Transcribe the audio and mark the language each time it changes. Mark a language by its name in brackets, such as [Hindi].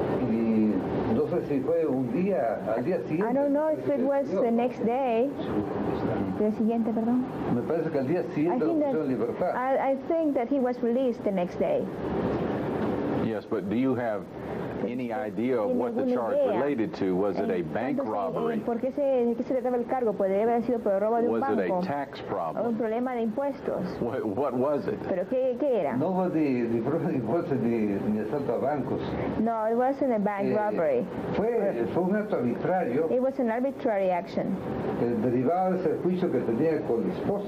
[Spanish] Y no sé si fue un día, al día siguiente. [English] I don't know if it was the next day. [Spanish] El siguiente, perdón. Me parece que al día siguiente lo pusieron en libertad. [English] I think that he was released the next day. Yes, but do you have any idea of what the charge related to? Was it a bank robbery? [Spanish] ¿Por qué se trataba el cargo? ¿Podría haber sido por el robo de un banco? [English] Was it a tax problem? [Spanish] Un problema de impuestos. [English] What was it? [Spanish] ¿Pero qué era? No fue ni problema de impuestos ni asalto a bancos. [English] No, it wasn't a bank robbery. [Spanish] Fue un acto arbitrario. [English] It was an arbitrary action. [Spanish] Derivado de ese juicio que tenía con la esposa.